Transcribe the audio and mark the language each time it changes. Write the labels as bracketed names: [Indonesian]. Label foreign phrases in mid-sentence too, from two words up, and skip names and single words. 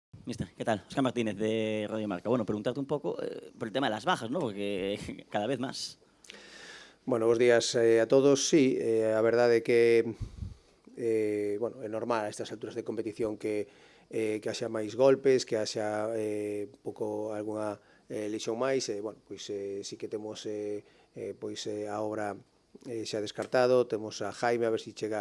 [Spanish] Mister, ¿qué tal? Óscar Martínez, de Radio Marca. Bueno, preguntarte un pouco por el tema de las bajas, ¿no? Porque cada vez más. Bueno, [Galician] bos días a todos. Sí, a verdade é que bueno, é normal a estas alturas de competición que haxa máis golpes, que haxa pouco algunha lesión máis. Bueno, pois sí que temos pois a obra xa descartado, temos a Jaime, a ver se chega.